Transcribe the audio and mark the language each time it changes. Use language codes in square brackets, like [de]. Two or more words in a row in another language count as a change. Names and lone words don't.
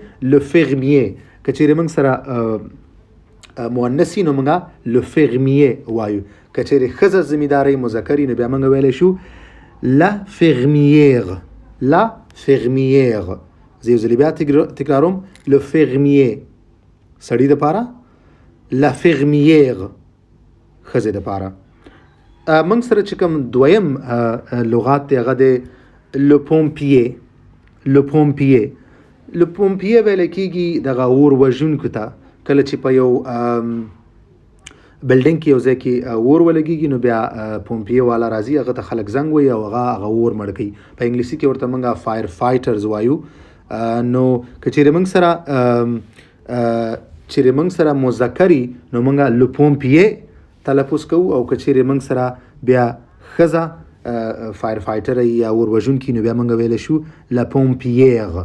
[fr] le fermier [ps] که چیرې موږ سره مؤنث وي نو موږ [fr] le fermier [ps] وایو، که چیرې ښځه زمیندارۍ مذکر نو بیا موږ ویلی شو [fr] la fermière. la fermière. [ps] زه یو ځلې بیا تکراروم، [fr] le fermier [ps] سړي دپاره، [fr] la fermière [ps] ښځې دپاره. موږ سره چې کوم دویم لغات دی هغه دی [fr] le pompier. le pompier. le pompier [ps] ویلی کېږي دغه اور وژونکو ته. کله چې په یو بلډینګ کې یو ځای کې اور ولګېږي نو بیا پومپیې والا راځي، هغه ته خلک زنګ وایي او هغه اور مړ کوي. په انګلیسي کې ورته موږ [en] fire fighters [ps] وایو. نو که چیرې موږ سره مذکري نو موږ [fr] le pompier [ps] تلفظ کوو، او که چیرې موږ سره بیا ښځه [en] fire fighter [ps] یا اور وژونکي نو بیا موږ ویلی شو [fr] la pompière.